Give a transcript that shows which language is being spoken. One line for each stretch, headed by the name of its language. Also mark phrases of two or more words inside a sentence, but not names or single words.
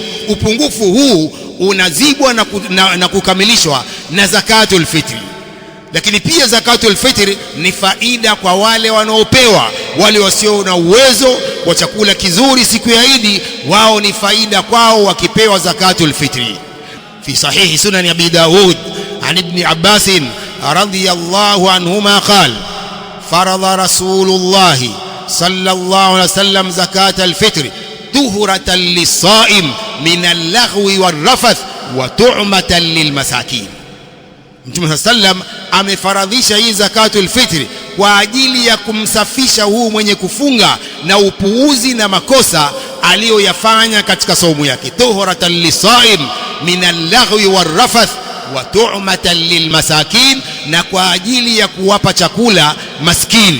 Swahili: Upungufu huu unazibwa na kukamilishwa na
Arabic: زكاة الفطر.
Swahili: Lakini pia
Arabic: زكاة الفطر
Swahili: ni faida kwa wale wanaopewa, wale wasio na uwezo wa chakula kizuri siku ya Idi, wao ni faida kwao wakipewa
Arabic: زكاة الفطر. في صحيح سنن أبي داود عن ابن عباس رضي الله عنهما قال: فرض رسول الله صلى الله عليه وسلم زكاة الفطر طهرة للصائم من اللغو والرفث وطعمة للمساكين.
Swahili: Mtume sallam amefaradhisha hii
Arabic: زكاة الفطر
Swahili: kwa ajili ya kumsafisha huu mwenye kufunga na upuuzi na makosa aliyoyafanya katika saumu yake.
Arabic: طهرة للصائم من اللغو والرفث وطعمة للمساكين,
Swahili: na kwa ajili ya kuwapa chakula maskini.